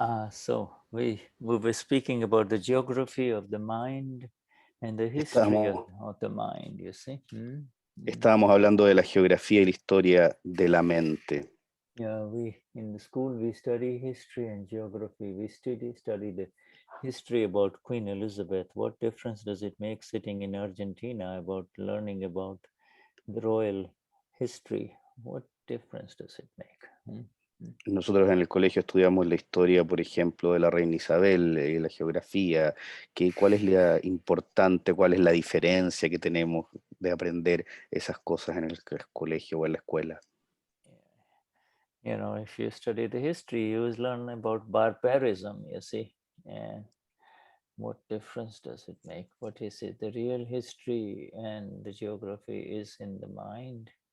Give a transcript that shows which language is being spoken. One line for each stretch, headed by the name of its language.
English: So we were speaking about the geography of the mind and the history of the mind, you see.
Spanish: Estábamos hablando de la geografía y la historia de la mente.
English: Yeah, in the school we study history and geography. We study the history about Queen Elizabeth. What difference does it make sitting in Argentina about learning about the royal history? What difference does it make?
Spanish: Nosotros en el colegio estudiamos la historia, por ejemplo, de la reina Isabel, la geografía, cuál es la importante, cuál es la diferencia que tenemos de aprender esas cosas en el colegio o en la escuela.
English: You know, if you study the history, you will learn about barbarism, you see. And what difference does it make? What is it? The real history and the geography is in the mind.